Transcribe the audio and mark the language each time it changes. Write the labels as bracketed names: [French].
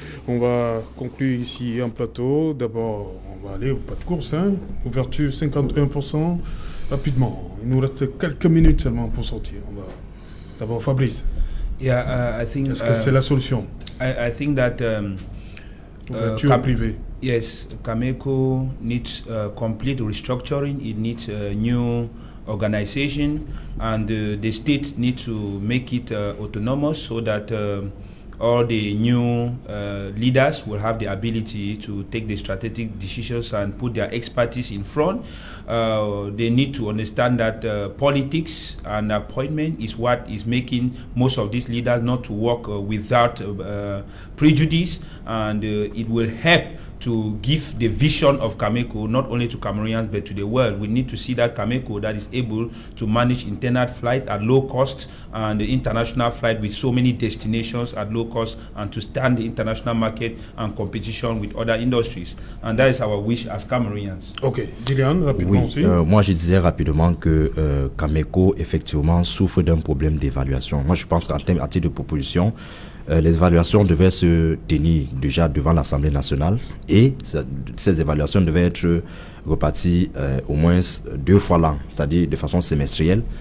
[French] On va conclure ici un plateau. D'abord, on va aller au pas de course. Ouverture 51%. Rapidement. Il nous reste quelques minutes seulement pour sortir. D'abord, Fabrice. [English] I think. [French] Est-ce que c'est la solution? [English] I think that. [French] Ouverture privée. [English] Yes, Cameco needs complete restructuring. It needs a new organization, and the state needs to make it autonomous so that all the new leaders will have the ability to take the strategic decisions and put their expertise in front. They need to understand that politics and appointment is what is making most of these leaders not to work without prejudice, and it will help to give the vision of Cameco not only to Cameroonians but to the world. We need to see that Cameco that is able to manage internal flight at low cost and the international flight with so many destinations at low cost, and to stand the international market and competition with other industries. And that is our wish as Cameroonians. [French] Ok, Dilian, rapidement aussi. Moi je disais rapidement que Cameco effectivement souffre d'un problème d'évaluation. Moi je pense qu'en termes à titre de proposition, les évaluations devaient se tenir déjà devant l'Assemblée nationale et ces évaluations devaient être reparties au moins 2 fois l'an, c'est-à-dire de façon semestrielle.